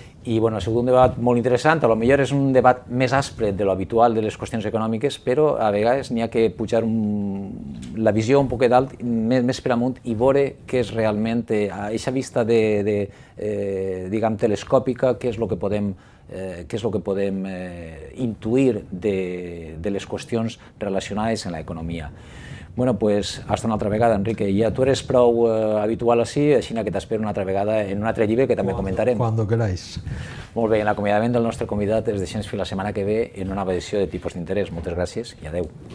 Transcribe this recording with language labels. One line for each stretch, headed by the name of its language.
Catalan: I bueno, ha sigut un debat molt interessant, a lo millor és un debat més aspre de lo habitual de les qüestions econòmiques, però a vegades n'hi ha que pujar la visió un poc dalt, més per amunt, i veure què és realment, a aquesta vista diguem, telescòpica, què és el que podem intuir de les qüestions relacionades amb l'economia. Bueno,
Spanish: pues hasta
Catalan: una altra vegada, Enrique. Ja tu eres prou habitual així que t'espero una altra vegada en un altre llibre que també comentarem.
Spanish: Cuando queráis.
Catalan: Molt bé, en l'acomiadament del nostre convidat es deixem fins la setmana que ve en una nova edició de Tipus d'interès. Moltes gràcies i adeu.